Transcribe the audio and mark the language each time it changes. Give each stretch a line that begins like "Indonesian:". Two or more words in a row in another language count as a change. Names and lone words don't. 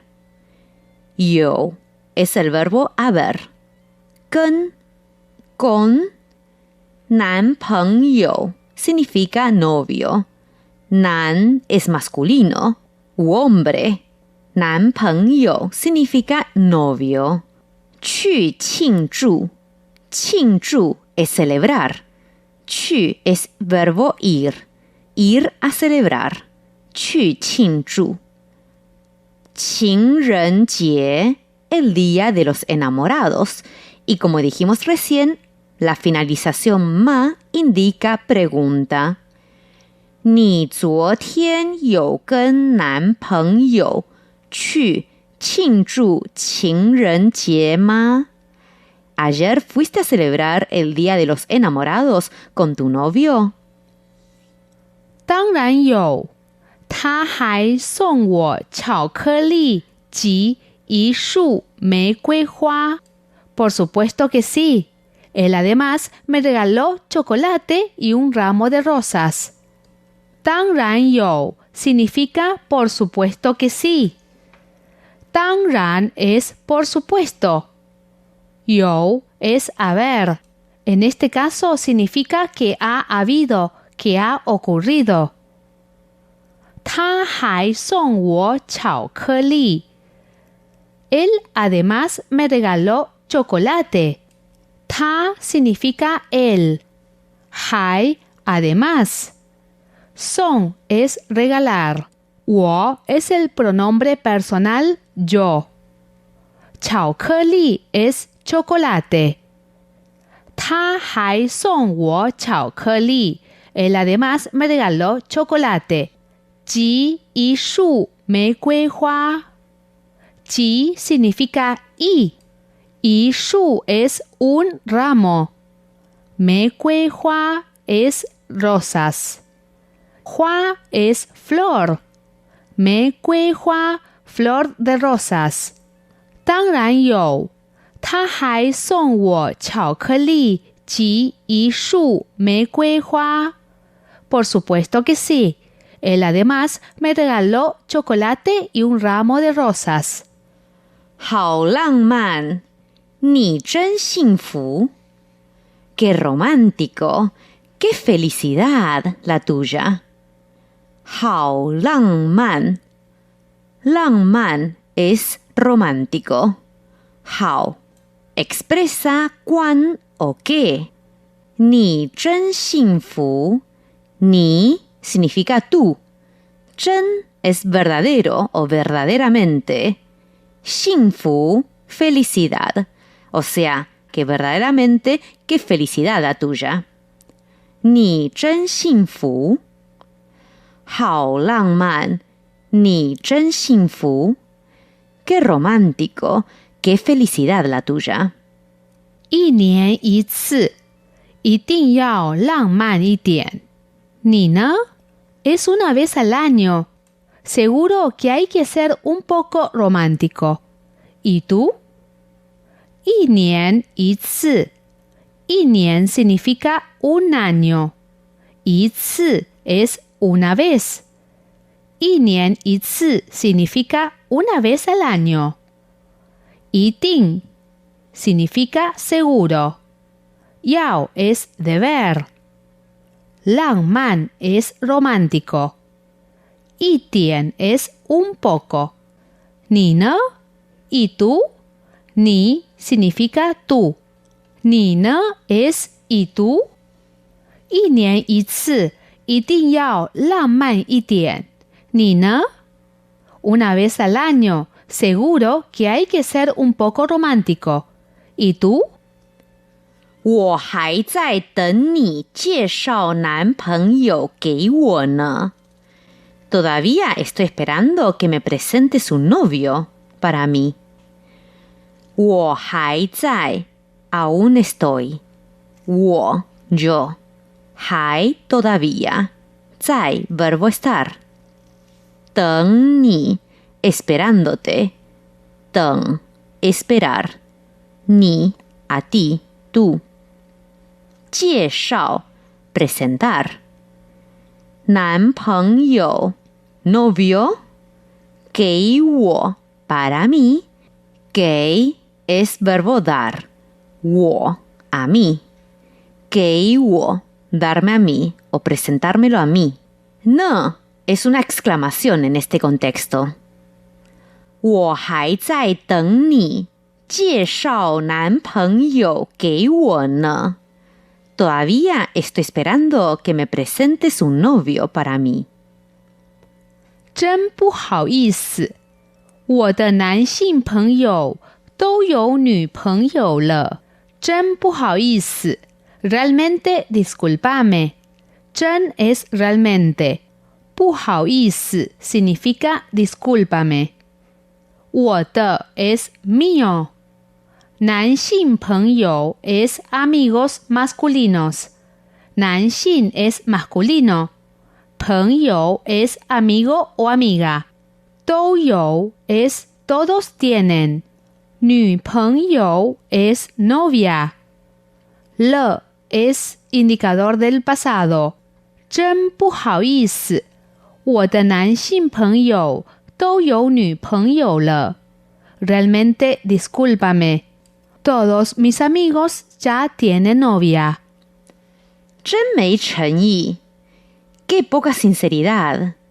Spanish: 有 es el verbo haber. 跟 con. 男朋友 significa novio. Nan es masculino u hombre. 男朋友 significa novio.
Chinese: 去庆祝 庆祝
Spanish: es celebrar. 去 es verbo ir. Ir a celebrar.
Chinese: 去庆祝. 情人节
Spanish: el día de los enamorados. Y como dijimos recién, la finalización ma indica pregunta.
Chinese: 你昨天有跟男朋友去庆祝情人节吗?
Spanish: ¿Ayer fuiste a celebrar el día de los enamorados con tu novio?
Chinese: 当然有，他还送我巧克力及一束玫瑰花。
Spanish: Por supuesto que sí. Él además me regaló chocolate y un ramo de rosas.
Chinese: 当然有
Spanish: significa por supuesto que sí. 当然 es por supuesto. 有 es haber. En este caso significa que ha habido, que ha ocurrido.
Chinese: 他还送我巧克力.
Spanish: Él además me regaló chocolate. 他 significa él. 还 además. Son es regalar. 我 es el pronombre personal yo. 巧克力 es chocolate.
Chinese: 他还送我巧克力.
Spanish: Él además me regaló chocolate.
Chinese: 集一束玫瑰花.
Spanish: 集 significa y. 一束 es un ramo. 玫瑰花 es rosas. 花 es flor. 玫瑰花 flor de rosas.
Chinese: 当然有. 他还送我巧克力及一束玫瑰花.
Spanish: Por supuesto que sí. Él además me regaló chocolate y un ramo de rosas.
Chinese: 好浪漫，你真幸福。
Spanish: Qué romántico, qué felicidad la tuya.
Chinese: 好浪漫，浪漫
Spanish: es romántico. 好 expresa cuán o qué.
Chinese: 你真幸福，你
Spanish: significa tú. 真 es verdadero o verdaderamente. 幸福 felicidad. O sea, que verdaderamente, qué felicidad la tuya.
Chinese: 你真幸福。好浪漫，你真幸福。
Spanish: Qué romántico, qué felicidad la tuya.
Chinese: 一年一次，一定要浪漫一点。你呢？
Spanish: Es una vez al año. Seguro que hay que ser un poco romántico. ¿Y tú?
Chinese: 一年一次。
Spanish: 一年 significa un año. 一次 es una vez.
Chinese: 一年一次
Spanish: significa una vez al año. 一定 significa seguro. 要 es deber. 浪漫 es romántico. 一点 es un poco.
Chinese: 你呢?
Spanish: ¿Y tú? 你 significa tú.
Chinese: 你呢
Spanish: es ¿y tú?
Chinese: 一年一次，一定要浪漫一点。你呢?
Spanish: Una vez al año, seguro que hay que ser un poco romántico. ¿Y tú?
Chinese: 我还在等你介绍男朋友给我呢。
Spanish: Todavía estoy esperando que me presentes un novio para mí.
Chinese: 我还在
Spanish: aún estoy. 我 yo. 还 todavía. 在 verbo estar.
Chinese: 等你 esperándote.
Spanish: 等 esperar. 你 a ti, tú. 介绍 presentar. 男朋友 novio.
Chinese: 给我
Spanish: para mí. 给 es verbo dar. 我 a mí.
Chinese: 给我
Spanish: darme a mí o presentármelo a mí. No es una exclamación en este contexto.
Chinese: 我还在等你介绍男朋友给我呢。
Spanish: Todavía estoy esperando que me presentes un novio para mí.
Chinese: 真不好意思，我的男性朋友都有女朋友了。真不好意思。
Spanish: Realmente discúlpame. 真 es realmente.
Chinese: 不好意思
Spanish: significa discúlpame. 我的 es mío.
Chinese: 男性朋友
Spanish: es amigos masculinos. 男性 es masculino. 朋友 es amigo o amiga.
Chinese: 都有
Spanish: es todos tienen. 女朋友 es novia. 了 es indicador del pasado.
Chinese: 真不好意思，我的男性朋友都有女朋友了。
Spanish: Realmente discúlpame. Todos mis amigos ya tienen novia.
Chinese: 真没诚意.
Spanish: Qué poca sinceridad.